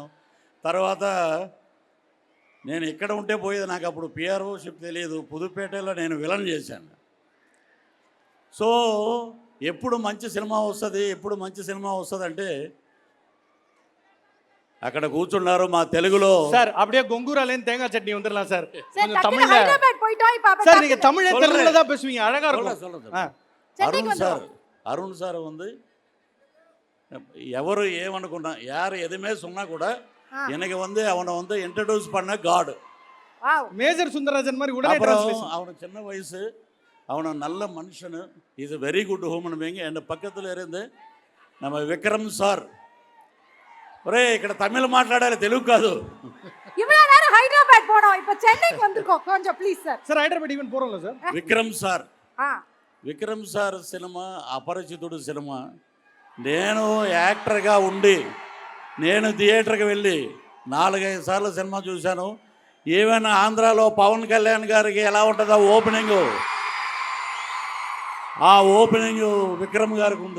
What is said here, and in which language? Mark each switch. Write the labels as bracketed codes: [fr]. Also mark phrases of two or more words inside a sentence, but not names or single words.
[te] తర్వాత నేను ఇక్కడ ఉంటే పోయేది, నాకు అప్పుడు పిఆర్ఓషిప్ తెలియదు. పుదుపేటలో నేను విలన్ చేశాను. సో ఎప్పుడు మంచి సినిమా వస్తుంది అంటే అక్కడ కూర్చున్నారు మా తెలుగులో. [ta] சார் அப்படியே கொங்கூராலேருந்து தேங்காய் சட்னி வந்துடலாம் சார். சார் கொஞ்சம் டக்குனு தமிழ்ல ஹைதராபாத் போயிட்டோம். இப்போ சார் நீங்க தமிழ் தெலுங்குல தான் பேசுவீங்க, அழகா இருக்கும். சொல்றேன். சென்னைக்கு அருண் சார் வந்து [te] ఎవరు ఏమనుకున్నా [ta] யார் எதுவுமே சொன்னா கூட எனக்கு வந்து அவனை வந்து இன்ட்ரடியூஸ் பண்ண காடு. வாவ். மேஜர் சுந்தரராஜன் மாதிரி உடனே அப்புறம் டிரான்ஸ்லேஷன். அவனுக்கு சின்ன வயசு, அவனை நல்ல மனுஷனு, [en] is very good human being. [ta] என் பக்கத்தில் இருந்து நம்ம விக்ரம் சார், ஒரே [te] ఇక్కడ తమిళ మాట్లాడాలి, తెలుగు కాదు. [ta] இவ்வளவு நேரம் ஹைதராபாத் போனோம், இப்போ சென்னைக்கு வந்திருக்கோம். கொஞ்சம் ப்ளீஸ் சார். சார் ஹைதராபாத் ஈவென்ட் போறோம்ல சார். [te] విక్రమ్ సార్ సినిమా అపరిచితుడు సినిమా. నేను యాక్టర్గా ఉండి నేను థియేటర్కి వెళ్ళి 4-5 సార్లు సినిమా చూశాను. ఈవెన్ ఆంధ్రాలో పవన్ కళ్యాణ్ గారికి ఎలా ఉంటుందో ఓపెనింగు, ఆ ఓపెనింగు విక్రమ్ గారికి ఉంది.